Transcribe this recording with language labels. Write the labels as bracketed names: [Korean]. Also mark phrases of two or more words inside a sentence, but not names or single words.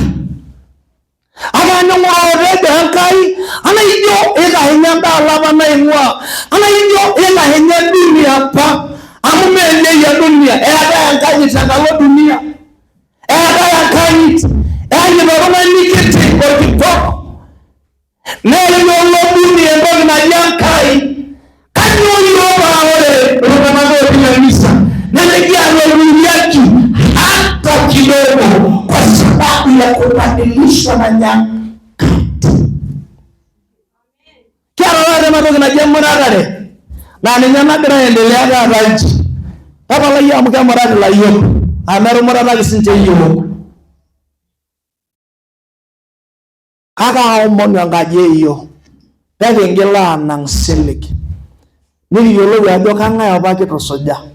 [Masai] Ama nyong'orore Enkai ana ijo ikahenya ndalapa naing'ua ana ijo ikahenya dunia apa amu meenyei dunia eetai enkanyit tenkalo dunia eetai enkanyit eanyit oltung'ani kiti orkitok neyiolo dunia entoki naji Enkai. Kanyoo iyiok paa ore iltung'anak otii kanisa nemekialoluliaki [Swahili] hata kidogo kwa sababu ya kubadilishwa na nyakati. [Masai] Kiata taata enatoki naji emuratare naa ninye nagira aendelea taata nchi. Tapalai amu kemurati ilayiok amu etumurataki sinche iyiok. Kake aomonu enkaji eyiok pekingil aanang' silig nikiyiolou ajo kang'ae apa kitusuja.